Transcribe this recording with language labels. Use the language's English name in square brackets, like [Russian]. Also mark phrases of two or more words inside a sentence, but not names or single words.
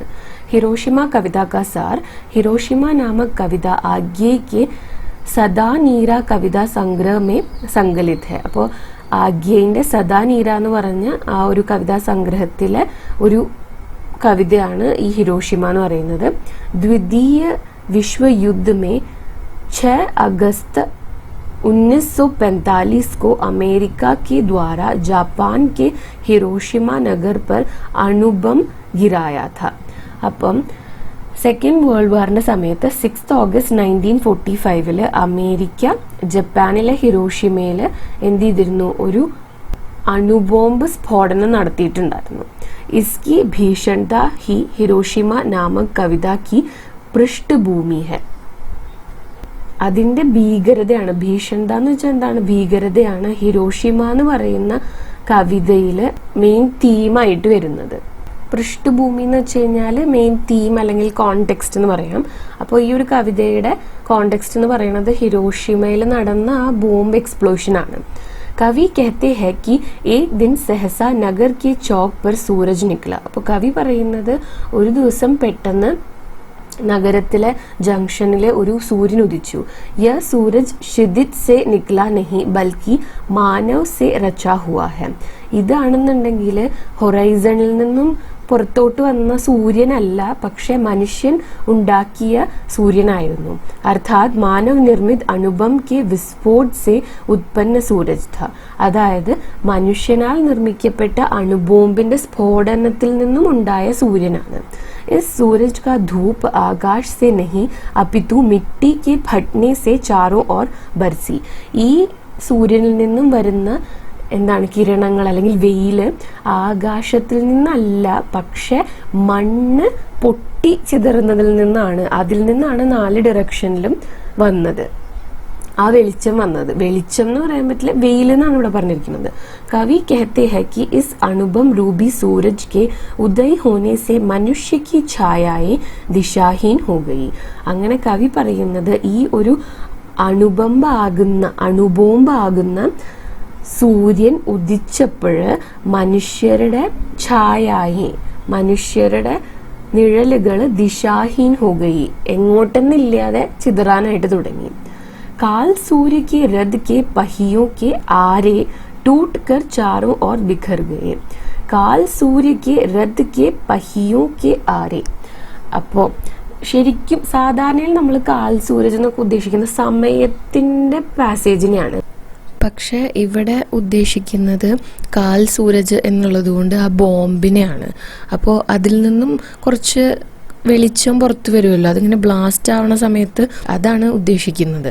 [Hindi] हिरोशिमा कविता का सार, हिरोशिमा नामक कविता अज्ञेय के सदा नीरा कविता संग्रह में संकलित है. [Malayalam] അപ്പോൾ ആഗ്യയുടെ സദാ നീര എന്ന് പറഞ്ഞ ആ ഒരു കവിതാ സംഗ്രഹത്തിലെ ഒരു കവിതയാണ് ഈ ഹിരോഷിമ എന്ന് പറയുന്നത്. [Hindi] द्वितीय विश्वयुद्ध में 6 अगस्त 1945 को अमेरिका के द्वारा जापान के हिरोशिमा नगर पर अणुबम गिराया था. [Malayalam] അപ്പം [English] second world war-ിന്റെ [Malayalam] സമയത്ത് 6 ഓഗസ്റ്റ് 1945 അമേരിക്ക ജപ്പാനിലെ ഹിരോഷിമയിൽ എന്ത് ചെയ്തിരുന്നു, ഒരു അണുബോംബ് സ്ഫോടനം നടത്തിയിട്ടുണ്ടായിരുന്നു. [Hindi] इसकी भीषणता ही हिरोशिमा नामक कविता की पृष्ठभूमि है. [Malayalam] അതിന്റെ ഭീകരതയാണ്, ഭീഷണത എന്ന് വെച്ചാൽ എന്താണ്, ഭീകരതയാണ് ഹിരോഷിമ എന്ന് പറയുന്ന കവിതയില് [English] main theme-ായിട്ട് [Malayalam] വരുന്നത്. പൃഷ്ഠഭൂമി എന്ന് വെച്ച് കഴിഞ്ഞാൽ [English] main theme [Malayalam] അല്ലെങ്കിൽ കോണ്ടെക്സ്റ്റ് എന്ന് പറയാം. അപ്പോൾ ഈ ഒരു കവിതയുടെ കോണ്ടെക്സ്റ്റ് എന്ന് പറയുന്നത് ഹിരോഷിമയിൽ നടന്ന ആ [English] bomb explosion [Malayalam] ആണ്. [Hindi] കവി कहते हैं कि एक दिन सहसा नगर के चौक पर सूरज निकला. [Malayalam] അപ്പോൾ കവി പറയുന്നത് ഒരു ദിവസം പെട്ടെന്ന് നഗരത്തിലെ ജംഗ്ഷനിലെ ഒരു സൂര്യൻ ഉദിച്ചു. [Hindi] यह सूरज क्षितिज से निकला नहीं बल्कि मानव से रचा हुआ है. [Malayalam] ഇതാണെന്നുണ്ടെങ്കിൽ ഹൊറൈസണിൽ നിന്നും പുറത്തോട്ട് വന്ന സൂര്യനല്ല, പക്ഷെ മനുഷ്യൻ ഉണ്ടാക്കിയ സൂര്യനായിരുന്നു. [Hindi] अर्थात मानव निर्मित अणुबम के विस्फोट से उत्पन्न सूरज था. [Malayalam] അതായത് മനുഷ്യനാൽ നിർമ്മിക്കപ്പെട്ട അണുബോംബിന്റെ സ്ഫോടനത്തിൽ നിന്നും ഉണ്ടായ സൂര്യനാണ്. [Hindi] इस सूरज का धूप आकाश से नहीं अपितु मिट्टी के फटने से चारों ओर बरसी. [Malayalam] ഈ സൂര്യനിൽ നിന്നും വരുന്ന എന്താണ് കിരണങ്ങൾ അല്ലെങ്കിൽ വെയില് ആകാശത്തിൽ നിന്നല്ല, പക്ഷെ മണ്ണ് പൊട്ടി ചിതറുന്നതിൽ നിന്നാണ്. അതിൽ നിന്നാണ് 4 ഡയറക്ഷനിലും വന്നത് ആ വെളിച്ചം വന്നത്. വെളിച്ചം എന്ന് പറയാൻ പറ്റില്ല, വെയിൽ എന്നാണ് ഇവിടെ പറഞ്ഞിരിക്കുന്നത്. [Hindi] കവി कहते हैं कि इस अनुपम रूबी सूरज के उदय होने से मनुष्य की छायाएं दिशाहीन हो गई. [Malayalam] അങ്ങനെ കവി പറയുന്നത് ഈ ഒരു അണുബോംബാകുന്ന സൂര്യൻ ഉദിച്ചപ്പോഴ് മനുഷ്യരുടെ ഛായായി, മനുഷ്യരുടെ നിഴലുകൾ [Hindi] दिशाहीन हो गई, [Malayalam] എങ്ങോട്ടെന്നില്ലാതെ ചിതറാനായിട്ട് തുടങ്ങി. [Hindi] काल सूर्य के रथ के पहियों के आरे टूट कर चारों ओर बिखर गए. काल सूर्य के रथ के पहियों के आरे. [Malayalam] അപ്പോൾ ശരിക്കും സാധാരണയിൽ നമ്മൾ [Hindi] काल सूरज [Malayalam] എന്നൊക്കെ ഉദ്ദേശിക്കുന്ന സമയത്തിന്റെ പാസേജിനെയാണ്. പക്ഷെ ഇവിടെ ഉദ്ദേശിക്കുന്നത് [Hindi] काल सूरज [Malayalam] എന്നുള്ളത് കൊണ്ട് ആ ബോംബിനെയാണ്. അപ്പോൾ അതിൽ നിന്നും കുറച്ച് വെളിച്ചം പുറത്തു വരുമല്ലോ, അതിങ്ങനെ ബ്ലാസ്റ്റ് ആവണ സമയത്ത് അതാണ് ഉദ്ദേശിക്കുന്നത്.